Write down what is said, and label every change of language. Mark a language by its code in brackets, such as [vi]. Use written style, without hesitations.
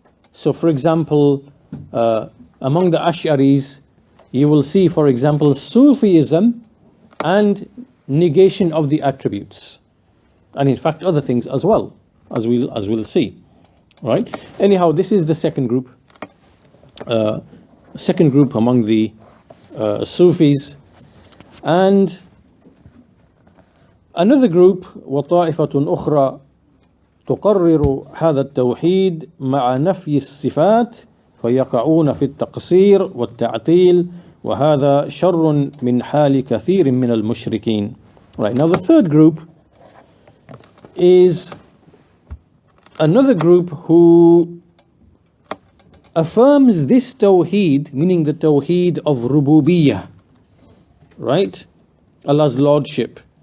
[en] So for example, among the Ash'aris, you will see, for example, Sufism and negation of the attributes, and in fact other things as well, as we'll see. Right? Anyhow, this is the second group among the Sufis. And another group, [ar] وطائفة أخرى تقرر هذا التوحيد مع نفي الصفات فيقعون في التقصير والتعطيل وهذا شر من حال كثير من المشركين. [en] Right, now the third group is another group who affirms this Tawheed, meaning the Tawheed of Rububiyyah, right? Allah's Lordship.